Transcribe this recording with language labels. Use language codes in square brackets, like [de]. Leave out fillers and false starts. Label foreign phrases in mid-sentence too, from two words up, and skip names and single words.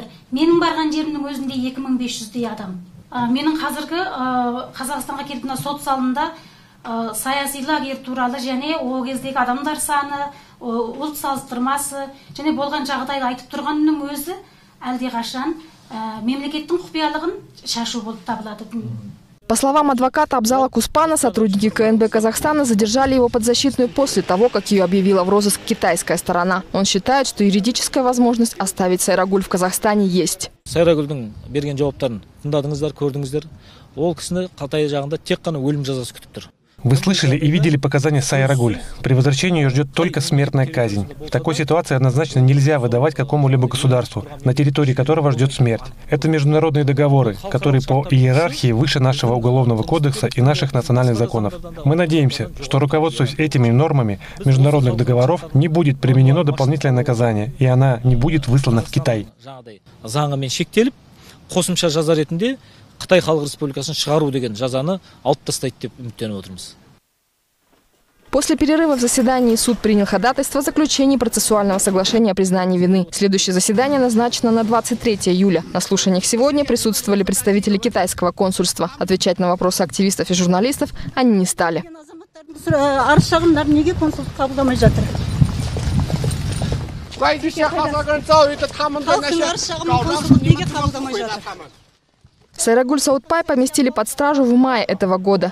[kk] Менің барған жерімнің өзінде 2500-дей адам. Менің қазіргі Қазақстанға келіп сот залында саяси лагер туралы және ол кездегі адамдар саны, ұлт салыстырмасы және болған жағдайды айтып тұрғанның өзі әлдеқашан мемлекеттің құпиялығын шашу болып табылады. [ru] По словам адвоката Абзала Куспана, сотрудники КНБ Казахстана задержали его подзащитную после того, как ее объявила в розыск китайская сторона. Он считает, что юридическая возможность оставить Сайрагуль в Казахстане есть. [kk] Сайрагульдің берген жауаптарын тыңдадыңыздар, көрдіңіздер. Ол кісіні Қытай жағында тек қана өлім жазасы күтіп тұр. [ru] Вы слышали и видели показания Сайрагуль. При возвращении ее ждет только смертная казнь. В такой ситуации однозначно нельзя выдавать какому-либо государству, на территории которого ждет смерть. Это международные договоры, которые по иерархии выше нашего уголовного кодекса и наших национальных законов. Мы надеемся, что, руководствуясь этими нормами международных договоров, не будет применено дополнительное наказание, и она не будет выслана в Китай. [kk] Қытай Халық Республикасын шығару деген жазаны алып тастайды деп үміттеніп отырмыз. [ru] После перерыва в заседании суд принял ходатайство о заключении процессуального соглашения о признании вины. Следующее заседание назначено на 23 июля. На слушаниях сегодня присутствовали представители китайского консульства. Отвечать на вопросы активистов и журналистов они не стали. Сайрагуль Саутпай поместили под стражу в мае этого года.